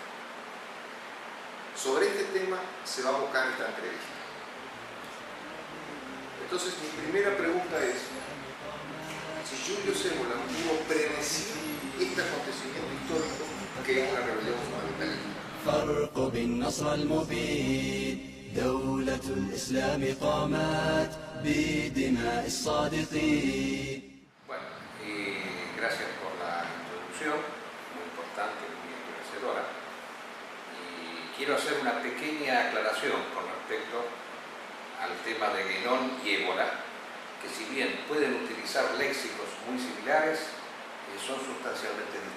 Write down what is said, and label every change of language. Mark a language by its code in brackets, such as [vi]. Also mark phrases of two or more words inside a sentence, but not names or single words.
[es] Sobre este tema se va a abocar esta entrevista. Entonces, mi primera pregunta es: si Giulio Cévola pudo predecir este acontecimiento histórico que es la rebelión fundamentalista. [ar] فرق بالنصر المبين دولة الإسلام قامت بدماء الصادقين. [es] Bueno, gracias por la introducción, muy importante, muy enriquecedora. Y quiero hacer una pequeña aclaración con respecto al tema de Guénon y Évola, que si bien pueden utilizar léxicos muy similares, son sustancialmente distintos.